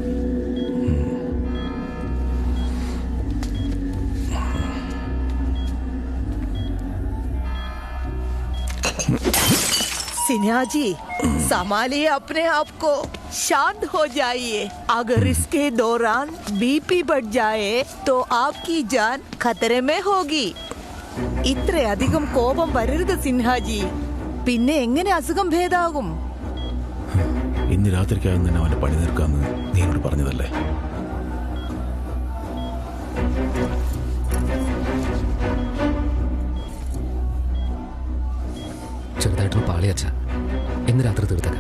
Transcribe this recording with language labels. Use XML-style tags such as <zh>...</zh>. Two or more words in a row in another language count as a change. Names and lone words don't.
<hi>सिन्हा जी संभालिए अपने आप को, शांत हो जाइए। अगर इसके दौरान बीपी बढ़ जाए तो आपकी जान खतरे में होगी.</hi> <ml>ഇത്ര അധികം കോപം വരരുത് സിൻഹാജി, പിന്നെ എങ്ങനെ അസുഖം ഭേദാകും? ഇന്ന് രാത്രിക്കകം തന്നെ അവന്റെ പണി തീർക്കാമെന്ന് നീ എന്നോട് പറഞ്ഞതല്ലേ? ചെറുതായിട്ടൊന്ന് പാളിയച്ച, ഇന്ന് രാത്രി തീർത്തേക്കാം.</ml>